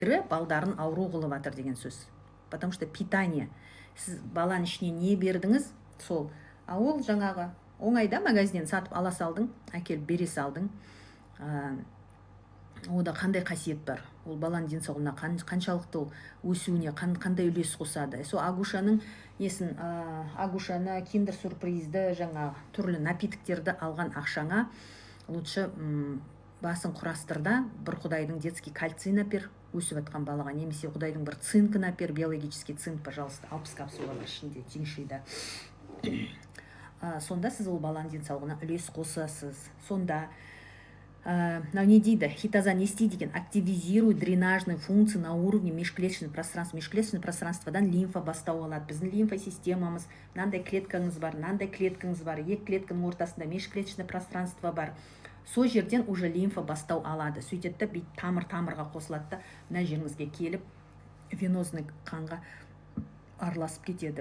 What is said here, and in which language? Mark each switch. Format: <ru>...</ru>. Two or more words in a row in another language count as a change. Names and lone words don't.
<kk>балдарын ауру қылып жатыр деген сөз.</kk> <ru>Потому что питание.</ru> <kk>Сіз баланың ішіне не бердіңіз, сол. А ол жаңағы оңайда магазиннен сатып ала салдың, әкеліп бере салдың. Ода қандай қасиет бар? Ол баланың денсаулығына қаншалықты ол өсуіне қандай үлес қосады? Сол Агушаның несін, Агушаны киндер сюрпризді жаңа түрлі напитоктерді алған ақшаңа лучше басын құрастырда бір құдайдың</kk> <ru>детский кальцийін</ru> <kk>апер, өсіп жатқан балаға, немесе құдайдың бір цинкін апер,</kk> <ru>биологический цинк, пожалуйста,</ru> <kk>60 капсула бар ішінде, теңшейді. Сонда сіз ол баланың денсаулығына үлес қосасыз. Сонда не дейді, хитозан не істейді екен?</kk> <ru>Активизирует дренажные функции на уровне межклеточного пространства. Межклеточное пространстводан</ru> <kk>лимфа бастау алады. Біздің лимфосистемамыз, мынандай клеткаңыз бар, мынандай клеткаңыз бар, екі клетканың ортасында</kk> <ru>межклеточное пространство</ru> <kk>бар. Сол жерден уже лимфа бастау алады. Сөйтеді бейт тамырға қосылады да, мына жеріңізге келіп, венозный қанға араласып кетеді.</kk>